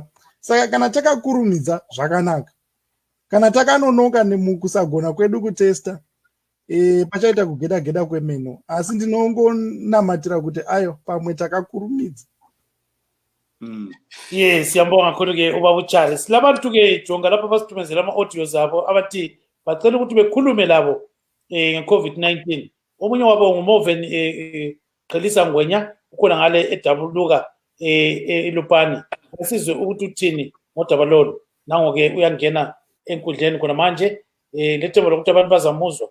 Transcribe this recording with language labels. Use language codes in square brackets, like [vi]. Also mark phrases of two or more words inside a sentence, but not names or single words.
[sn] Saka kana takakurumidza zvakanaka, kana takanonoka nemukusagona kwedu kutesta, pachaita kugeda kwemeno, asi ndinongonamatira kuti ayo pamwe takakurumidza. [nd] Yes, siyambonga kakhulu ke ubaba uChari. Silabantu ke jonga lapha basitumezela ama-audios abo abathi bacela ukuthi bekhulume labo nge-COVID-19. Omunye wabo nguMoven Qhelisa Ngwenya, ukhona ngale eDabuluka eLupani. Asizwe ukuthi uthini ngodaba lolu. Nango-ke uyangena enkundleni khona manje lethemba lokuthi abantu bazamuzwa.